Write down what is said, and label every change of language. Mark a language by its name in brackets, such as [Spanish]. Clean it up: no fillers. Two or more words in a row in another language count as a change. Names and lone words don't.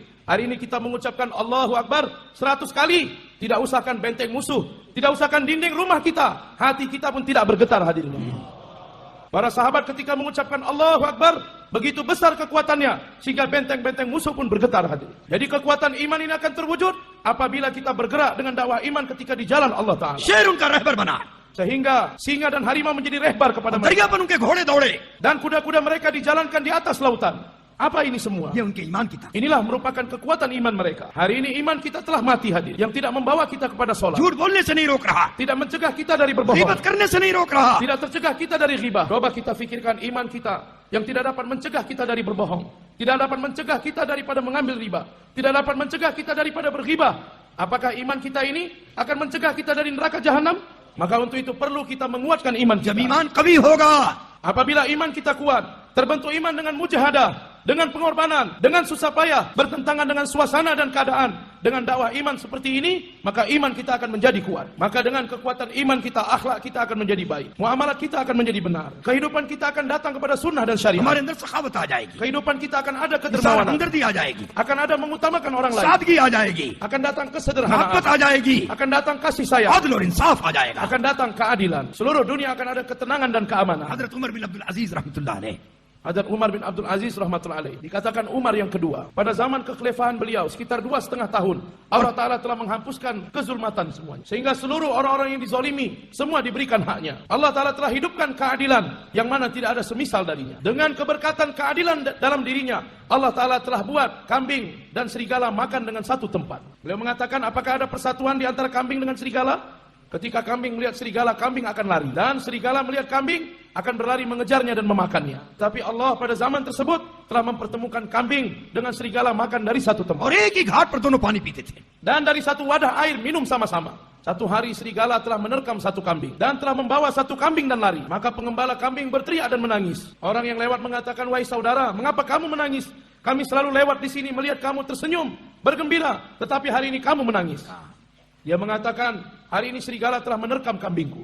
[Indonesian] Hari ini kita mengucapkan [Arabic] الله أكبر [Indonesian] 100 kali, tidak usahkan benteng musuh, tidak usahkan dinding rumah kita, hati kita pun tidak bergetar hadirin. Para sahabat ketika mengucapkan [Arabic] الله أكبر, [Indonesian] begitu besar kekuatannya sehingga benteng-benteng musuh pun bergetar hadirin. Jadi kekuatan iman ini akan terwujud apabila kita bergerak dengan dakwah iman ketika di jalan Allah Ta'ala. [Urdu] شیر ان کا رہبر بنا, [Indonesian] Sehingga singa dan harimau menjadi rehbar kepada mereka. [Urdu] دریا پر ان کے گھوڑے دوڑے. [Indonesian] Dan kuda-kuda mereka dijalankan di atas lautan. Apa ini semua? [Urdu] یہ ان کے ایمان کی طاقت. [Indonesian] Inilah merupakan kekuatan iman mereka. Hari ini iman kita telah mati hadir. Yang tidak membawa kita kepada sholat. [Urdu] جھوٹ بولنے سے نہیں روک رہا, [Indonesian] Tidak mencegah kita dari berbohong. [Urdu] غیبت کرنے سے نہیں روک رہا, [Indonesian] Tidak tercegah kita dari ghibah. Coba kita fikirkan iman kita yang tidak dapat mencegah kita dari berbohong. Tidak dapat mencegah kita daripada mengambil riba. Tidak dapat mencegah kita daripada berghibah. Apakah iman kita ini akan mencegah kita dari neraka jahanam? Maka untuk itu perlu kita menguatkan iman जब kita. [Urdu] ایمان کبھی ہوگا [Indonesian] Apabila iman kita kuat, terbentuk iman dengan mujahadah, dengan pengorbanan, dengan susah payah, bertentangan dengan suasana dan keadaan. Dengan dakwah iman seperti ini, maka iman kita akan menjadi kuat. Maka dengan kekuatan iman kita, akhlak kita akan menjadi baik. Muamalat kita akan menjadi benar. Kehidupan kita akan datang kepada sunnah dan syariat. [Urdu] ہمارے اندر سخاوت آ جائے گی, [Indonesian] Kehidupan kita akan ada इंसान kedermawanan. [Urdu] ہمدردی آ جائے گی, [Indonesian] Akan ada mengutamakan orang lain. [Urdu] سادگی آ جائے گی, [Indonesian] Akan datang मोहब्बत kesederhanaan. [Urdu] آ جائے گی, [Indonesian] Akan datang kasih sayang. [Urdu] عادل اور انصاف آ جائے گا. [Indonesian] Akan datang keadilan. Seluruh dunia akan ada ketenangan dan keamanan. [Urdu] حضرت عمر بن عبدالعزیز [Arabic] رحمة الله عليه, [Indonesian] Hadrat Umar bin Abdul Aziz [Arabic] رحمة الله عليه. [Indonesian] Dikatakan Umar yang kedua. Pada zaman kekhalifahan beliau sekitar 2,5 tahun, Allah Ta'ala telah menghapuskan kezulmatan semuanya. Sehingga seluruh orang-orang yang dizalimi semua diberikan haknya. Allah Ta'ala telah hidupkan keadilan yang mana tidak ada semisal darinya. Dengan keberkatan keadilan dalam dirinya, Allah Ta'ala telah buat kambing dan serigala makan dengan satu tempat. Beliau mengatakan, apakah ada persatuan di antara kambing dengan serigala? Ketika kambing melihat serigala, kambing akan lari. Dan serigala melihat kambing, akan berlari mengejarnya dan memakannya. Tapi Allah pada zaman tersebut telah mempertemukan kambing dengan serigala makan dari satu tempat. [Urdu] اور ایک ہی گھاٹ پر دونوں پانی پیتے تھے. [Indonesian] Dan dari satu wadah air minum sama-sama. Satu hari serigala telah menerkam satu kambing. Dan telah membawa satu kambing dan lari. Maka pengembala kambing berteriak dan menangis. Orang yang lewat mengatakan, wahai saudara, mengapa kamu menangis? Kami selalu lewat di sini melihat kamu tersenyum, bergembira. Tetapi hari ini kamu menangis. Dia mengatakan, hari ini serigala telah menerkam kambingku.